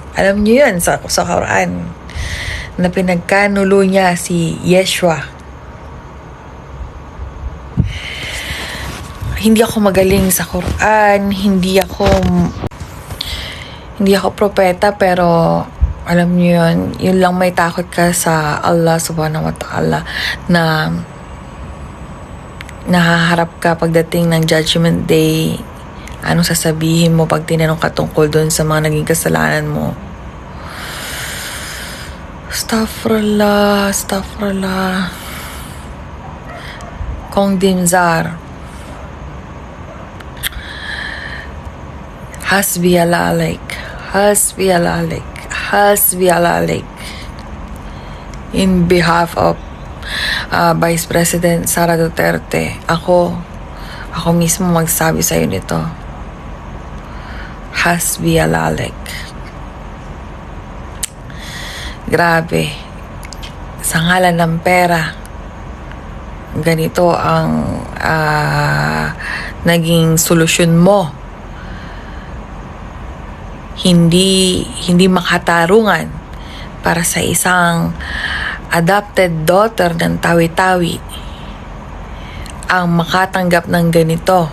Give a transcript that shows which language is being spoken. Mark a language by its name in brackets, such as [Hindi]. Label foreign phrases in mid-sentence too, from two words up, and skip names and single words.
[Filipino] Alam niyo yun sa Quran, na pinagkanulo niya si Yeshua. hindi ako magaling sa Quran, hindi ako propeta, pero alam niyo yun lang, may takot ka sa [Arabic] الله سبحانه وتعالى [Filipino] na nahaharap ka pagdating ng [English] Judgment Day. [Filipino] Anong sasabihin mo pag tinanong ka tungkol doon sa mga naging kasalanan mo? [Arabic] أستغفر الله، أستغفر الله. Kong Dimzar. حسبي الله عليك. حسبي الله عليك. حسبي الله عليك. [English] In behalf of [Filipino] Vice President Sara Duterte, ako mismo magsabi sa'yo nito. [Arabic] حسبي الله عليك. [Filipino] Grabe. Sa ngalan ng pera, ganito ang naging solusyon mo. Hindi makatarungan para sa isang [English] adopted daughter [Filipino] ng Tawi-Tawi ang makatanggap ng ganito.